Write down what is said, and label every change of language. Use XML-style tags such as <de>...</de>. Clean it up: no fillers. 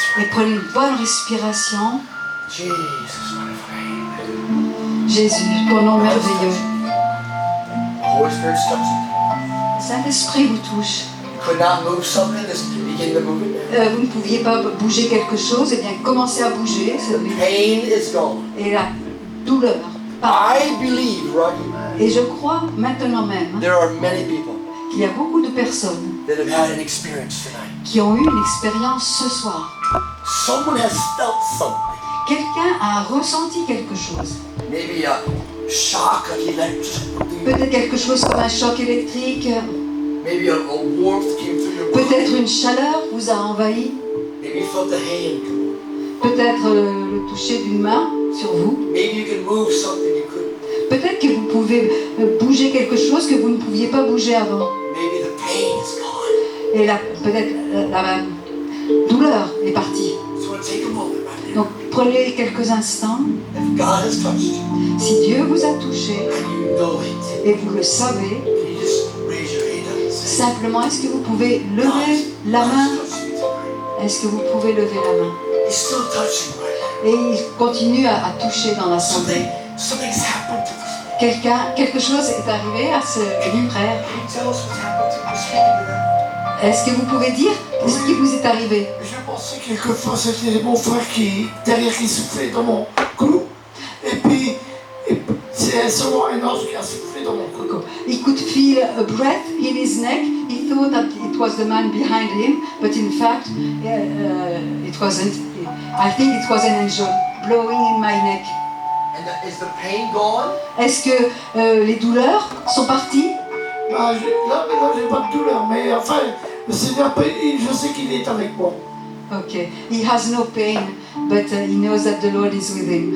<fr>et prenez une bonne respiration.</fr> <en>Jesus, wonderful name.</en> <fr>Jésus, ton nom merveilleux.</fr> <en>The Holy Spirit's touching.</en> <fr>Saint-Esprit vous touche.</fr> <en>could not move something, just begin to move it.</en> <fr>Vous ne pouviez pas bouger quelque chose, et bien commencez à bouger.</fr> <en>Pain is gone.</en> <fr>Et la douleur part.</fr> <en>I believe right now</en> <fr>Et je crois maintenant même</fr> <en>there are many people</en> <fr>qu'il y a beaucoup de personnes</fr> <en>that have had an experience tonight.</en> <fr>qui ont eu une expérience ce soir.</fr> <en>Someone has felt something.</en> <fr>Quelqu'un a ressenti quelque chose.</fr> <en>Maybe a shock, like electric.</en> <fr>Peut-être quelque chose comme un choc électrique.</fr> <en>Maybe a warmth came through your body.</en> <fr>Peut-être une chaleur vous a envahi.</fr> <en>Maybe you felt the hand come.</en> <fr>Peut-être le toucher d'une main sur vous.</fr> <en>Maybe you can move something you couldn't.</en> <fr>Peut-être que vous pouvez bouger quelque chose que vous ne pouviez pas bouger avant.</fr> <en>Maybe the pain is gone.</en> <fr>Et peut-être la douleur est partie.</fr> <en>So I want to take a moment right now.</en> <fr>Donc prenez quelques instants.</fr> <en>If God has touched you</en> <fr>Si Dieu vous a touché</fr> <en>and you know it,</en> <fr>et vous le savez,</fr> <en>can you just raise your hand up and say,</en> <fr>simplement est-ce que vous pouvez lever la main?</fr> <en>God's touched me tonight.</en> <fr>Est-ce que vous pouvez lever la main?</fr> <en>He's still touching right now.</en> <fr>Et il continue à toucher dans l'assemblée.</fr> <en>Something's happened to this man.</en> <fr>Quelque chose est arrivé à ce frère.</fr> <en>Can you tell us what's happened to this man?</en> <fr>Est-ce que vous pouvez dire ce qui vous est arrivé? Je pensais quelquefois c'était mon frère qui derrière qui soufflait dans mon cou. Et puis c'est seulement un ange qui a soufflé dans mon cou.</fr> <en>He could feel a breath in his neck. He thought that it was the man behind him, but in fact, it wasn't. I think it was an angel blowing in my neck. And is the pain gone?</en> <fr>Est-ce que les douleurs sont parties? Là maintenant j'ai pas de douleur, mais enfin le Seigneur, je sais qu'il est avec moi.</fr> <en>Okay. He has no pain, but he knows that the Lord is with him.</en>